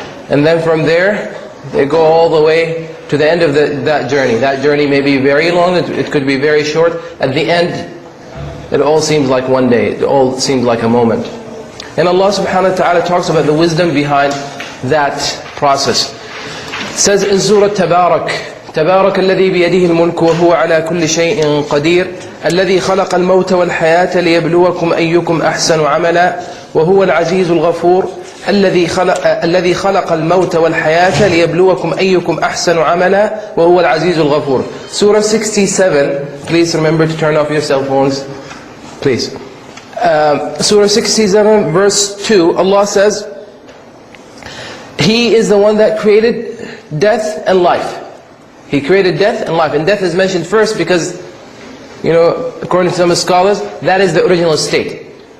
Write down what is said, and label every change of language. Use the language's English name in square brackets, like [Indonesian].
[English] And then from there, they go all the way to the end of that journey. That journey may be very long, it could be very short. At the end, it all seems like one day, it all seems like a moment. And Allah subhanahu wa ta'ala talks about the wisdom behind that process. It says in Surah [Arabic] تبارك الذي بيده الملك وهو على كل شيء قدير الذي خلق الموت والحياة ليبلوكم أيكم أحسن عملا وهو العزيز الغفور الذي خلق الموت والحياة ليبلوكم أيكم أحسن عملا وهو العزيز الغفور. [English] Surah 67, please remember to turn off your cell phones, please. Surah 67 verse 2, Allah says, He is the one that created death and life. He created death and life. And death is mentioned first because, according to some scholars, that is the original state.